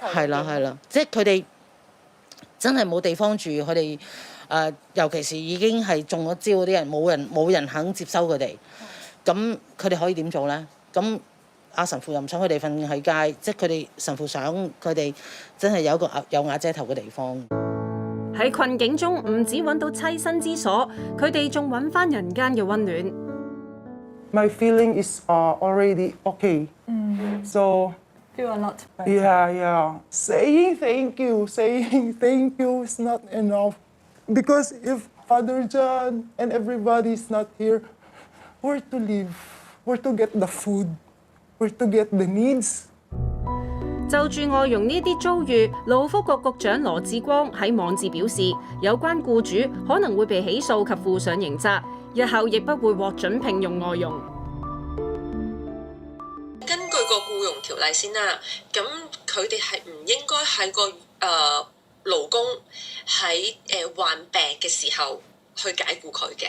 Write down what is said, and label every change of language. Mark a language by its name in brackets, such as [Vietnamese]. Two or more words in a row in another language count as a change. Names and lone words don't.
[Cantonese] 係啦，即係佢哋真係冇地方住，佢哋尤其是已經係中咗招嗰啲人，冇人肯接收佢哋。咁佢哋可以點做咧？咁阿神父又唔想佢哋瞓喺街，即係佢哋神父想佢哋真係有一個有瓦遮頭嘅地方。喺困境中，唔止揾到棲身之所，佢哋仲揾翻人間嘅溫暖。 [English] My feeling is already okay. So Feel a lot better. yeah. Saying thank you is not enough. Because if Father John and everybody is not here, where to live? Where to get the food? Where to get the needs? [Cantonese] 就住外傭呢啲遭遇，勞福局局長羅致光喺網誌表示，有關僱主可能會被起訴及負上刑責，日後亦不會獲准聘用外傭。根據個僱傭條例先啦，咁佢哋係唔應該喺個勞工喺患病嘅時候去解僱佢嘅。